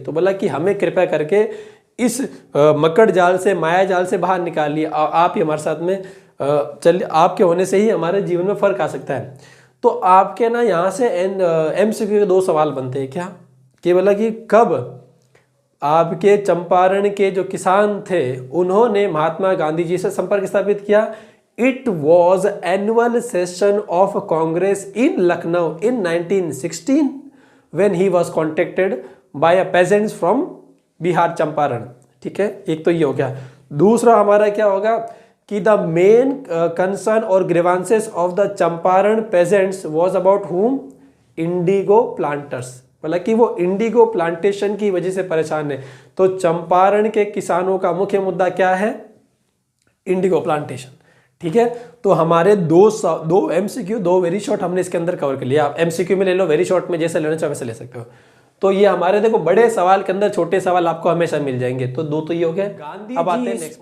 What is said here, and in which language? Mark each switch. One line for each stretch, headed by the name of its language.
Hindi: तो बोला कि हमें कृपया करके इस मकड़ जाल से, माया जाल से बाहर निकालिए, आप ही हमारे साथ में चलिए, आपके होने से ही हमारे जीवन में फ़र्क आ सकता है। तो आपके ना यहाँ से MCQ के 2 सवाल बनते हैं। क्या कि बोला कि कब आपके चंपारण के जो किसान थे उन्होंने महात्मा गांधी जी से संपर्क स्थापित किया?
English: It was annual session of Congress in Lucknow in 1916 when he was contacted by a peasants from Bihar Champaran.
Hindi: ठीक है, एक तो ये हो गया। दूसरा हमारा क्या होगा कि
English: the main concern or grievances of the Champaran peasants was about whom? Indigo planters।
Hindi: बोला कि वो इंडिगो प्लांटेशन की वजह से परेशान है। तो चंपारण के किसानों का मुख्य मुद्दा क्या है? Indigo plantation. ठीक है, तो हमारे दो MCQ, 2 वेरी शॉर्ट हमने इसके अंदर कवर कर लिया। आप MCQ में ले लो, वेरी शॉर्ट में जैसे लेना चाहो वैसे ले सकते हो। तो ये हमारे देखो बड़े सवाल के अंदर छोटे सवाल आपको हमेशा मिल जाएंगे। तो 2 तो ये हो गए। अब आते हैं नेक्स्ट।